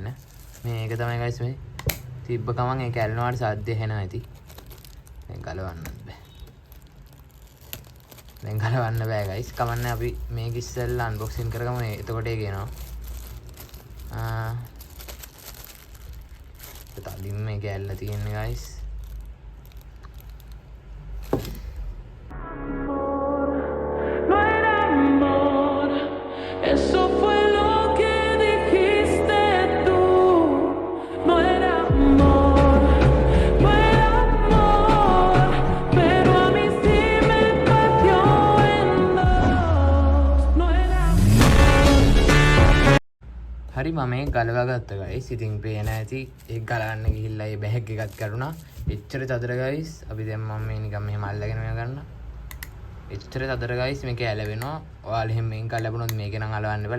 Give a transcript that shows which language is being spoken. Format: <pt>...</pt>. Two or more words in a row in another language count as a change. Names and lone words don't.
<si>මේක තමයි guys මේ තිබ්බ ගමන් ඒක ඇල්ලුවාට සාද්ද එනවා ඇති. දැන් ගලවන්න බෑ. දැන් ගලවන්න බෑ guys. කමන්නේ අපි මේක ඉස්සෙල්ලා අන්බොක්සින් කරගමු. එතකොට ඒක එනවා. තදින් මේක ඇල්ලලා තියෙන්නේ guys.</si> <es>Eso fue lo que dijiste tú. No era amor, no era amor, pero a mí sí me partió en dos. No era</es> <si>හරි මම මේක ගලවා ගත්තා guys. ඉතින් පේන ඇති ඒක ගලවන්න ගිහිල්ලා ඒ බෑග් එකත් කරුණා. එච්චර තදර guys. අපි දැන් මම මේ නිකන් මෙහෙම අල්ලගෙන මේ ගන්න. එච්චර තදර guys මේක ඇලවෙනවා. ඔයාලා එහෙම මේක ලැබුණොත් මේක නම් අලවන්න බෑ.</si>